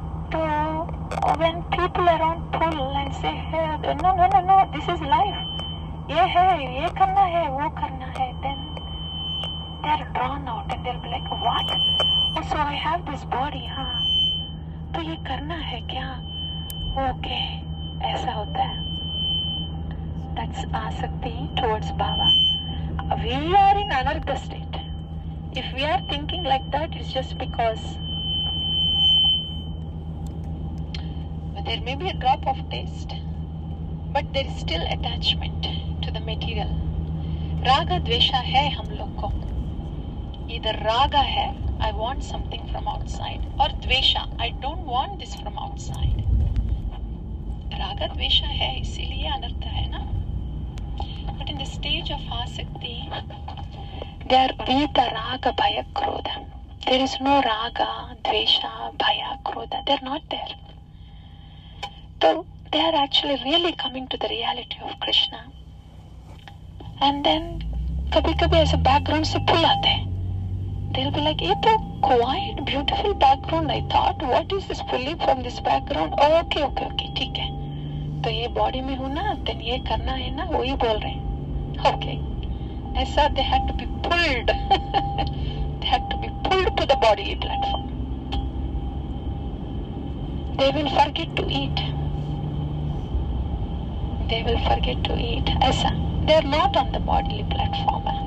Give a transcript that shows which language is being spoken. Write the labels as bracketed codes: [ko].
[en] So when people around pull and say, hey, no, this is life. [hi] ये है, ये करना है, वो करना है, [en] then they are drawn out and they'll be like, what? Oh, so I have this body, हाँ? [hi] तो ये करना है क्या? Okay, ऐसा होता है. [en] That's asakti towards Bhava. We are in anartha state. If we are thinking like that, it's just because there may be a drop of taste, but there is still attachment to the material. [hi] Raga dvesha hai hum log ko. [en] Either raga hai, I want something from outside, or dvesha, I don't want this from outside. [hi] Raga dvesha hai, isliye anartha hai na. [en] But in the stage of asakti, there vita raga bhaya krodha. There is no raga, dvesha, bhaya, krodha. They are not there. So they are actually really coming to the reality of Krishna. And then [hi] कभी-कभी ऐसे background से pull आते हैं. [en] They'll be like, [hi] ये तो [en] quite beautiful background. I thought, what is this pulling from this background? [hi] Oh, okay, ठीक है. तो ये body में हूँ ना, [en] then [hi] ये करना है ना, वही बोल रहे हैं. [en] Okay. ऐसा they had to be pulled. They had to be pulled to the bodily platform. They will forget to eat. They will forget to eat. ऐसा. They are not on the bodily platform.